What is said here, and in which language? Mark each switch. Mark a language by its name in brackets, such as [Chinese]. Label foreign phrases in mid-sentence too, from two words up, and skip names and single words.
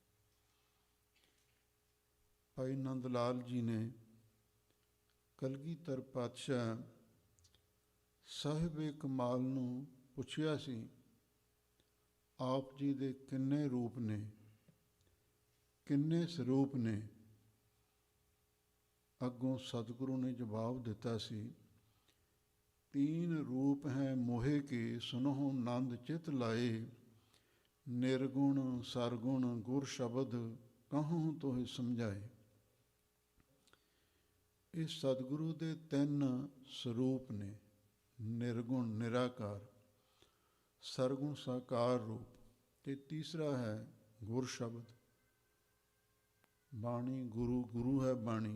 [Punjabi] ਭਾਈ ਨੰਦ ਲਾਲ ਜੀ ਨੇ ਕਲਗੀਧਰ ਪਾਤਸ਼ਾਹ ਸਾਹਿਬ ਕਮਾਲ ਨੂੰ ਪੁੱਛਿਆ ਸੀ, ਆਪ ਜੀ ਦੇ ਕਿੰਨੇ ਰੂਪ ਨੇ, ਕਿੰਨੇ ਸਰੂਪ ਨੇ? ਅੱਗੋਂ ਸਤਿਗੁਰੂ ਨੇ ਜਵਾਬ ਦਿੱਤਾ ਸੀ, [Hindi] तीन रूप हैं मोहे के, सुनहु नंद चित लाए। निर्गुण सरगुण गुर शब्द, कहूँ तोहि समझाए। [Punjabi] ਇਸ ਸਤਿਗੁਰੂ ਦੇ ਤਿੰਨ ਸਰੂਪ ਨੇ, ਨਿਰਗੁਣ ਨਿਰਾਕਾਰ, ਸਰਗੁਣ ਸਾਕਾਰ ਰੂਪ, ਤੇ ਤੀਸਰਾ ਹੈ ਗੁਰ ਸ਼ਬਦ, ਬਾਣੀ ਗੁਰੂ, ਗੁਰੂ ਹੈ ਬਾਣੀ।